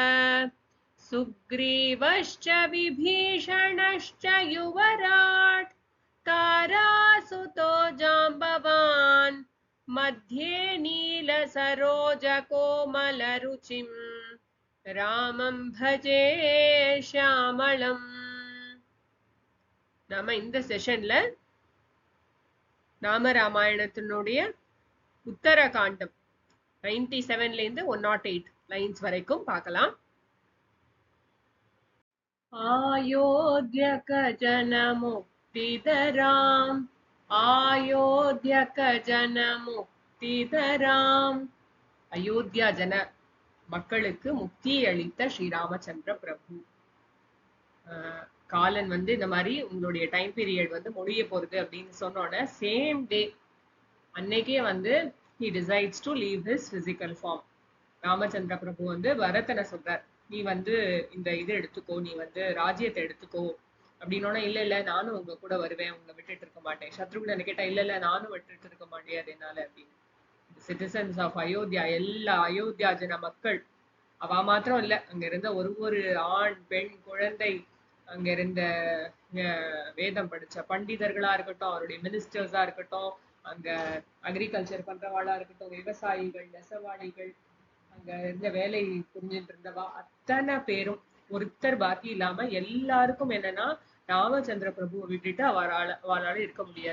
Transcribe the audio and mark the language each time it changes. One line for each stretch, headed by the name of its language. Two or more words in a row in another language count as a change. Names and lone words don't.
Sanskrit: सुग्रीवश्च विभीषणश्च युवराट् तारासुतो जाम्बवान् मध्ये नीलसरोजकोमलरुचिं रामं भजे श्यामळम्.
Tamil: நாம இந்த செஷன்ல நாம ராமாயணத்தினுடைய உத்தரகாண்டம் 97ல இருந்து 108 லைன்ஸ் வரைக்கும் பார்க்கலாம்.
Sanskrit: अयोध्यक जनमुक्तिदराम् अयोध्यक जनमुक्तिदराम्.
Tamil: அயோத்தியா ஜன மக்களுக்கு முக்தி அளித்த ஸ்ரீராமச்சந்திர பிரபு. காலன் வந்து இந்த மாதிரி உங்களுடைய
English: time period
Tamil: வந்து முடிய போறது அப்படின்னு சொன்னோட
English: same day
Tamil: அன்னைக்கே வந்து
English: he decides to leave his physical form.
Tamil: ராமச்சந்திர பிரபு வந்து பரதனை சொல்றார், நீ வந்து இந்த இது எடுத்துக்கோ, நீ வந்து ராஜ்யத்தை எடுத்துக்கோ அப்படின்னோட, இல்ல இல்ல நானும் உங்க கூட வருவேன், உங்களை விட்டுட்டு இருக்க மாட்டேன். சத்ருக்னனை கேட்டா, இல்ல இல்ல நானும் விட்டுட்டு இருக்க மாட்டேன் என்னால அப்படின்னு.
English: citizens of Ayodhya,
Tamil: எல்லா அயோத்தியா ஜன மக்கள், அவ மாத்திரம் இல்ல, அங்க இருந்த ஒரு ஆண் பெண் குழந்தை, அங்க இருந்த வேதம் படிச்ச பண்டிதர்களா இருக்கட்டும், அவருடைய மினிஸ்டர்ஸா இருக்கட்டும், அங்க அக்ரிகல்ச்சர் பண்றவாளா இருக்கட்டும், விவசாயிகள், நெசவாளிகள், அங்க இருந்த வேலை புரிஞ்சுட்டு இருந்தவா அத்தனை பேரும் ஒருத்தர் பாக்கி இல்லாம எல்லாருக்கும் என்னன்னா, ராமச்சந்திர பிரபுவை விட்டுட்டு அவரால இருக்க முடியாது.